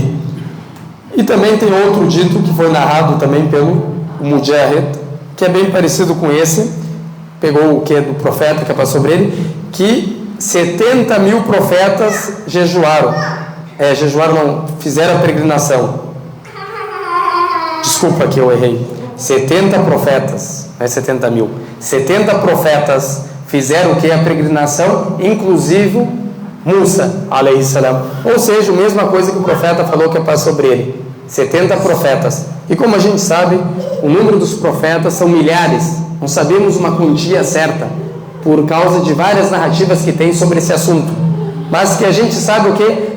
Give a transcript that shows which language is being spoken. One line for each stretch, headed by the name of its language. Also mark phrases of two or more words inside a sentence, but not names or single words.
Portuguese: E também tem outro dito que foi narrado também pelo Mujahid, que é bem parecido com esse, pegou o que do profeta que passou sobre ele, que 70 mil profetas jejuaram. Jejuaram não, fizeram a peregrinação. Desculpa que eu errei. 70 profetas, não é 70 mil. 70 profetas fizeram o que? A peregrinação, inclusive Musa,
Arabic: عليه السلام.
Portuguese: Ou seja, a mesma coisa que o profeta falou que passou sobre ele. 70 profetas. E como a gente sabe, o número dos profetas são milhares. Não sabemos uma quantia certa, por causa de várias narrativas que tem sobre esse assunto. Mas que a gente sabe o quê?